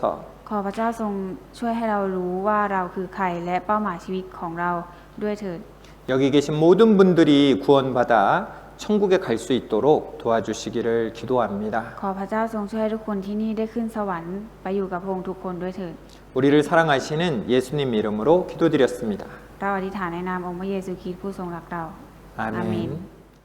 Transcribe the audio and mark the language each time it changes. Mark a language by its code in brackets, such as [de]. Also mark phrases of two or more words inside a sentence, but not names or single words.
[th] ขอพระเจ้าทรงช่วยให้เรารู้ว่าเราคือใครและเป้าหมายชีวิตของเราด้วยเถิด [ko] 여기 계신 모든 분들이 구원받아 천국에 갈 수 있도록 도와주시기를 기도합니다. [th] ขอพระเจ้าทรงช่วยให้ทุกคนที่นี่ได้ขึ้นสวรรค์ไปอยู่กับพระองค์ทุกคนด้วยเถิด [ko] 우리를 사랑하시는 예수님 이름으로 기도드렸습니다. [th] เราอธิษฐานในนามองค์พระเยซูคริสต์ผู้ทรงรักเรา [ko] 아멘.